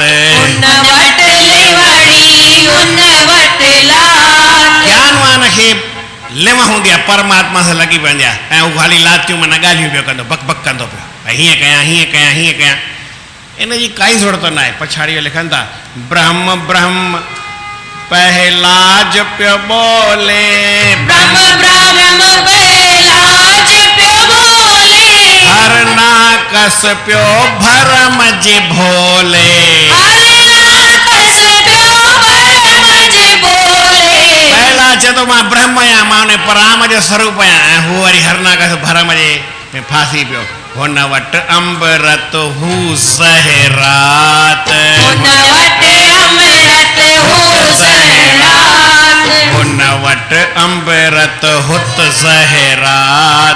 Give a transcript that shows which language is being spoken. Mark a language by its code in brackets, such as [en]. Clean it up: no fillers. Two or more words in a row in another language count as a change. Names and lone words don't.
[sd] हुन वटि लिवड़ी हुन वटि लात ज्ञानवान खे लिम हूंदी आहे परमात्मा सां लॻी पवंदी आहे ऐं हू ख़ाली लातियूं माना ॻाल्हियूं पियो कंदो बक बक कंदो पियो ऐं हीअं कयां इन जी काई ज़रूरत न आहे पछाड़ीअ लिखनि था ब्रह्म ब्रह्म पहलाज पियो बोले ब्रह्म ब्रह्म पहलाज पियो बोले हर नाकस पियो भरम जे भोले हर नाकस पियो भरम जे भोले पहला चए मां ब्रह्म आहियां मां उन पराम जो स्वरूप आहियां ऐं हू वरी हर नाकस भरम जे में फासी पियो हुन वटि अमृत हू ज़हरात हुन वटि अमृत हू ज़हरात हुन वटि अमृत हुत ज़हरात